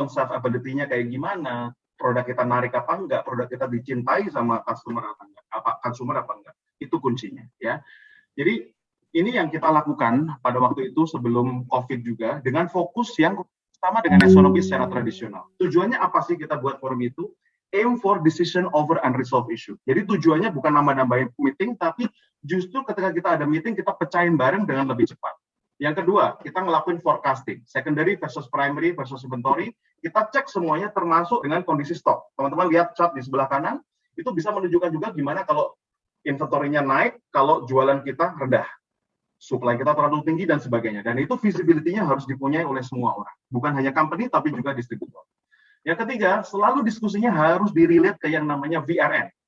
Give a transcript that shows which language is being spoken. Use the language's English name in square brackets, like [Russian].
[Indonesian] On-shelf ability-nya kayak gimana? Produk kita narik apa enggak? Produk kita dicintai sama customer apa enggak? Consumer apa enggak? Itu kuncinya, ya. Jadi ini yang kita lakukan pada waktu itu sebelum COVID juga dengan fokus yang sama dengan S&OP secara tradisional. Tujuannya apa sih kita buat forum itu? [English] Aim for decision over unresolved issue. [Indonesian] Jadi tujuannya bukan nambah-nambahin meeting, tapi justru ketika kita ada meeting, kita pecahin bareng dengan lebih cepat. Yang kedua, kita ngelakuin forecasting. [English] Secondary versus primary versus inventory. [Indonesian] Kita cek semuanya termasuk dengan kondisi stok. Teman-teman lihat chart di sebelah kanan, itu bisa menunjukkan juga gimana kalau inventory-nya naik, kalau jualan kita rendah. Supply kita terlalu tinggi dan sebagainya. Dan itu visibility-nya harus dipunyai oleh semua orang. Bukan hanya company, tapi juga distributor. Yang ketiga, selalu diskusinya harus di-relate ke yang namanya VRN.